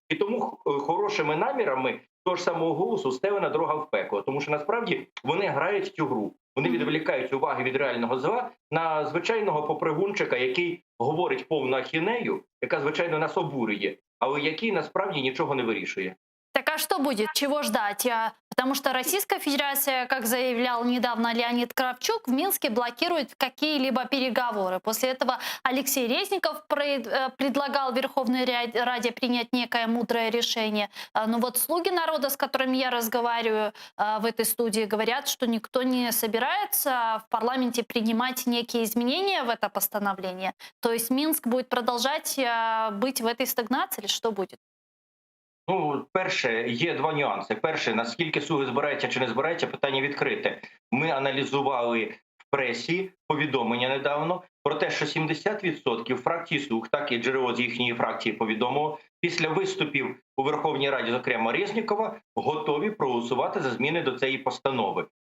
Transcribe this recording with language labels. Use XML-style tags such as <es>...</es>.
<uk>І тому хорошими намірами того ж самого «Голосу» стелена дорога в пекло. Тому що насправді вони грають в цю гру. Вони відволікають уваги від реального зла на звичайного попригунчика, який говорить повну ахінею, яка, звичайно, нас обурює, але який насправді нічого не вирішує.</uk> <ru>Так а что будет? Чего ждать? Потому что Российская Федерация, как заявлял недавно Леонид Кравчук, в Минске блокирует какие-либо переговоры. После этого Алексей Резников предлагал Верховной Раде принять некое мудрое решение. Но вот слуги народа, с которыми я разговариваю в этой студии, говорят, что никто не собирается в парламенте принимать некие изменения в это постановление. То есть Минск будет продолжать быть в этой стагнации или что будет?</ru> <uk>Ну, перше, є два нюанси. Перше, наскільки слуги збираються чи не збираються, питання відкрите. Ми аналізували в пресі повідомлення недавно про те, що 70% фракції «Слуг», так і джерело з їхньої фракції повідомило, після виступів у Верховній Раді, зокрема Резнікова, готові проголосувати за зміни до цієї постанови.</uk>